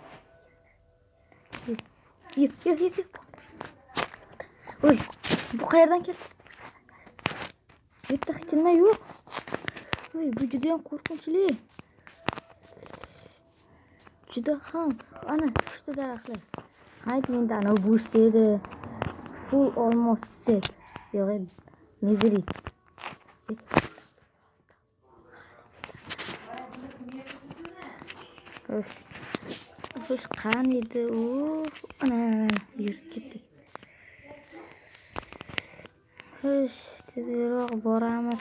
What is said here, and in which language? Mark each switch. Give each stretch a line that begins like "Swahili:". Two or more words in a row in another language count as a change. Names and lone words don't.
Uzbek: Oy, bu qayerdan keldi? Bu yerda hech nima yo'q. Oy, bu juda ham qo'rqinchli. Juda ham. Ana, uchta daraxtlar. Hayt, menda ana bu edi.
English: Full almost set.
Uzbek: Yo'q, nezili. Xo'sh, qani edi u? Ana, yurib ketdik. Xo'sh, tezroq boramiz.